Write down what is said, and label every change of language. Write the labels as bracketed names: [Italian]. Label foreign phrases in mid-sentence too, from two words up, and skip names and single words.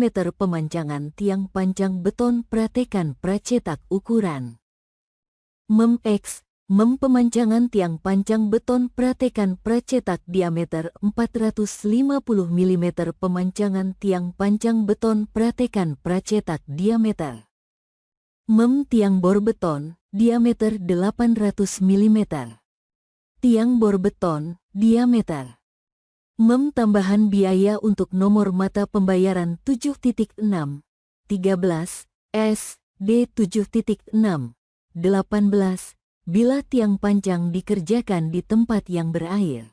[Indonesian] Pemancangan tiang pancang beton pratekan pracetak ukuran X. Pemancangan tiang pancang beton pratekan pracetak diameter 450 mm. Pemancangan tiang pancang beton pratekan pracetak diameter tiang bor beton, diameter 800 mm. Tiang bor beton, diameter tambahan biaya untuk nomor mata pembayaran 7.6, 13, S, D 7.6, 18, bila tiang pancang dikerjakan di tempat yang berair.